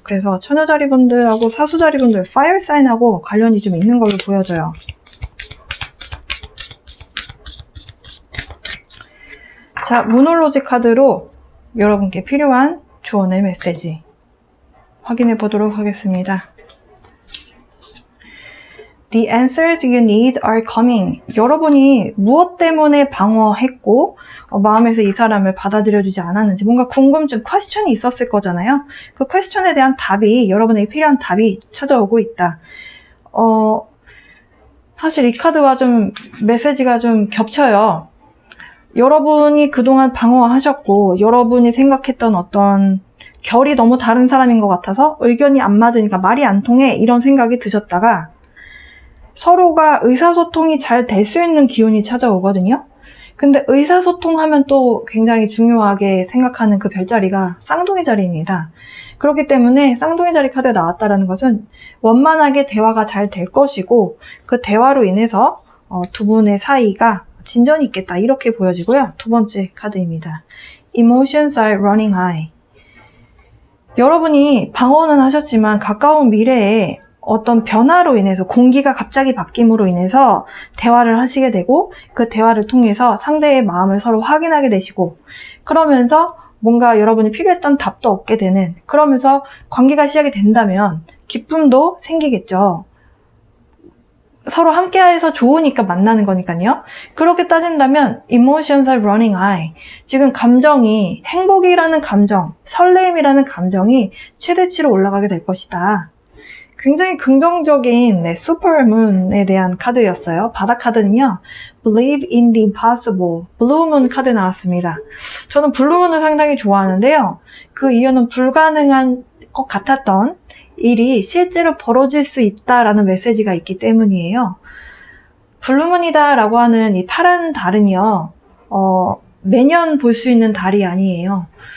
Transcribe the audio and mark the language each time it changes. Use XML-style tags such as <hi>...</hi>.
<ko>그래서 처녀자리 분들하고 사수자리 분들, 파이어 사인하고 관련이 좀 있는 걸로 보여져요. 자, 문홀로지 카드로 여러분께 필요한 조언의 메시지 확인해 보도록 하겠습니다.</ko> <en>The answers you need are coming.</en> <ko>여러분이 무엇 때문에 방어했고 마음에서 이 사람을 받아들여주지 않았는지 뭔가 궁금증, 퀘스천이 있었을 거잖아요. 그 퀘스천에 대한 답이, 여러분에게 필요한 답이 찾아오고 있다. 사실 이 카드와 좀 메시지가 좀 겹쳐요. 여러분이 그동안 방어하셨고 여러분이 생각했던 어떤 결이 너무 다른 사람인 것 같아서 의견이 안 맞으니까 말이 안 통해 이런 생각이 드셨다가 서로가 의사소통이 잘 될 수 있는 기운이 찾아오거든요. 근데 의사소통하면 또 굉장히 중요하게 생각하는 그 별자리가 쌍둥이 자리입니다. 그렇기 때문에 쌍둥이 자리 카드가 나왔다는 것은 원만하게 대화가 잘 될 것이고 그 대화로 인해서 두 분의 사이가 진전이 있겠다, 이렇게 보여지고요. 두 번째 카드입니다.</ko> <en>Emotions are running high.</en> <ko>여러분이 방어는 하셨지만 가까운 미래에 어떤 변화로 인해서, 공기가 갑자기 바뀜으로 인해서 대화를 하시게 되고 그 대화를 통해서 상대의 마음을 서로 확인하게 되시고, 그러면서 뭔가 여러분이 필요했던 답도 얻게 되는, 그러면서 관계가 시작이 된다면 기쁨도 생기겠죠. 서로 함께해서 좋으니까 만나는 거니까요. 그렇게 따진다면</ko> <en>emotions are running high.</en> <ko>지금 감정이, 행복이라는 감정, 설레임이라는 감정이 최대치로 올라가게 될 것이다. 굉장히 긍정적인 슈퍼문에 대한 카드였어요. 바닥 카드는요,</ko> <en>Believe in the impossible.</en> <ko>블루문 카드 나왔습니다. 저는 블루문을 상당히 좋아하는데요. 그 이유는 불가능한 것 같았던 일이 실제로 벌어질 수 있다라는 메시지가 있기 때문이에요. 블루문이다 라고 하는 이 파란 달은요, 매년 볼 수 있는 달이 아니에요.</ko>